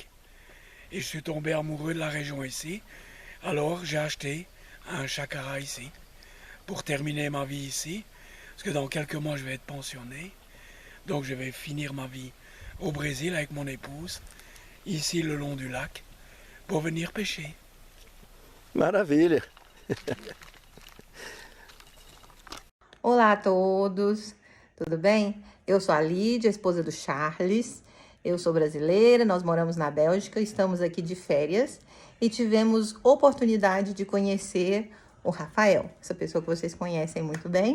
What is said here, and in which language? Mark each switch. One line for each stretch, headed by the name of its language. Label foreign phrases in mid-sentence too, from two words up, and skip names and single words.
French: Et je suis tombé amoureux de la région ici. Alors j'ai acheté un chakara ici, pour terminer ma vie ici, parce que dans quelques mois je vais être pensionné. Donc je vais finir ma vie au Brésil avec mon épouse, ici le long du lac, pour venir pêcher.
Portuguese: Maravilha! Olá a todos, tudo bem? Eu sou a Lídia, esposa do Charles. Eu sou brasileira, nós moramos na Bélgica, estamos aqui de férias e tivemos oportunidade de conhecer o Rafael, essa pessoa que vocês conhecem muito bem.